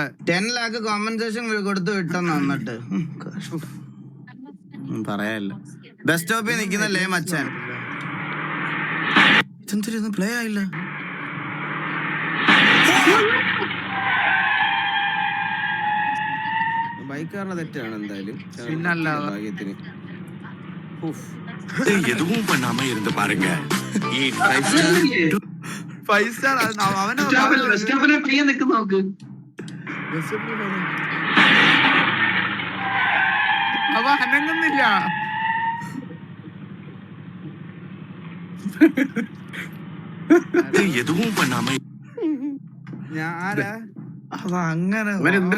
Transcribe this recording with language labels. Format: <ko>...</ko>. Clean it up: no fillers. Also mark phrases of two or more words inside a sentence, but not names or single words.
<ml>10 lakh കോമ്പൻസേഷൻ കൊടുത്ത് വിട്ടെന്ന് വന്നിട്ട് പറയാല്ല. ബസ് സ്റ്റോപ്പിൽ നിൽക്കുന്നല്ലേ മച്ചാൻ. ഇതെന്തിരുന്ന് പ്ലേ ആയില്ല. ബൈക്കാരുടെ തെറ്റാണ് എന്തായാലും. ഭാഗ്യത്തിന്</ml> <ta>எதுவும் பண்ணாம இருந்து பாருங்க.</ta> <ml>അവ അനങ്ങുന്നില്ല.</ml> <ta>எதுவும் பண்ணாம</ta> <ml>അങ്ങനെ എന്തിനു</ml>